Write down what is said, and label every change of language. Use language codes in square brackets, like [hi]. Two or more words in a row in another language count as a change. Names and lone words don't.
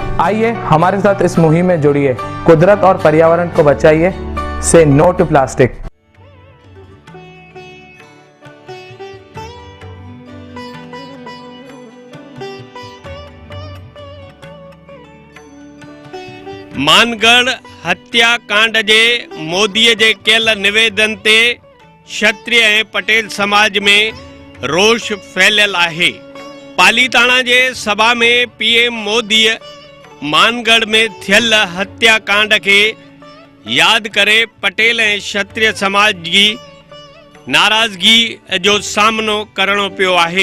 [hi] आइए हमारे साथ इस मुहिम में जुड़िए, कुदरत और पर्यावरण को बचाइए। [en] Say no to plastic. [sd] मानगढ़ हत्याकांड जे मोदीअ जे कयल निवेदन ते क्षत्रिय ऐं पटेल समाज में रोष फैलियल आहे। पालीताणा जे सभा में पीएम मोदीअ मानगढ़ में थियल हत्याकांड के याद करे पटेल ऐं क्षत्रिय समाज की नाराजगी जो सामनो करणो पियो आहे।